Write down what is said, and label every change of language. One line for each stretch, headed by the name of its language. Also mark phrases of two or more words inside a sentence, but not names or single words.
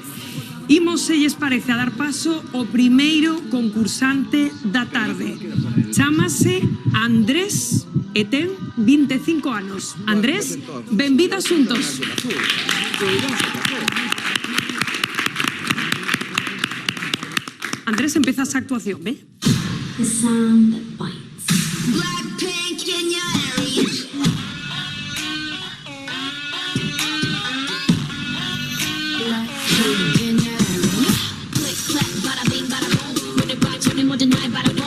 Galician: Imos, se lles parece, a dar paso ao primeiro concursante da tarde. Chámase Andrés e ten 25 anos. Andrés, benvido a Xuntos. Andrés, empezas a actuación, ¿ve?
English: The sound that bites. Blackpink in your area. Blackpink in your area. Click, clack, bada bing, bada boom. With it right, turn it more than night, bada boom.